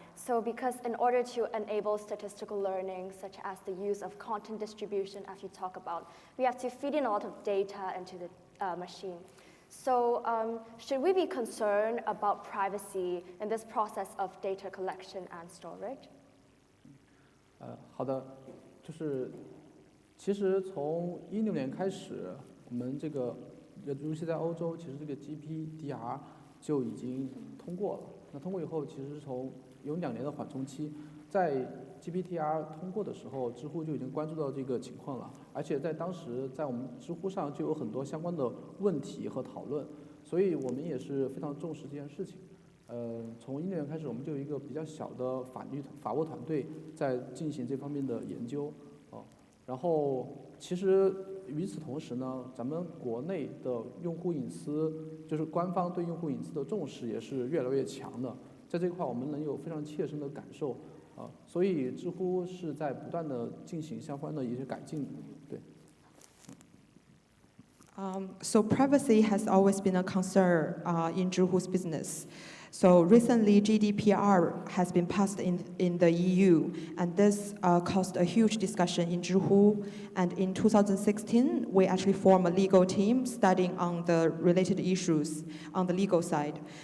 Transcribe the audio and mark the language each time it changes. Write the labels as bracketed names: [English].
[English] So because in order to enable statistical learning, such as the use of content distribution, as you talk about, we have to feed in a lot of data into the machine. So should we be concerned about privacy in this process of data collection and storage? [Chinese] 好的，就是其实从2016年开始，我们这个尤其在欧洲，其实这个 GPDR 就已经通过了。那通过以后，其实有2年的缓冲期，在 GPDR 通过的时候，知乎就已经关注到这个情况了，而且在当时在我们知乎上就有很多相关的问题和讨论，所以我们也是非常重视这件事情。从2016年开始，我们就有一个比较小的法务团队在进行这方面的研究，然后其实与此同时呢，咱们国内的用户隐私，就是官方对用户隐私的重视也是越来越强的，在这块我们能有非常切身的感受，所以知乎是在不断的进行相关的一些改进，对。 [English] So privacy has always been a concern in Zhihu's business. So recently, GDPR has been passed in the EU, and this caused a huge discussion in Zhihu. And in 2016, we actually formed a legal team studying on the related issues on the legal side.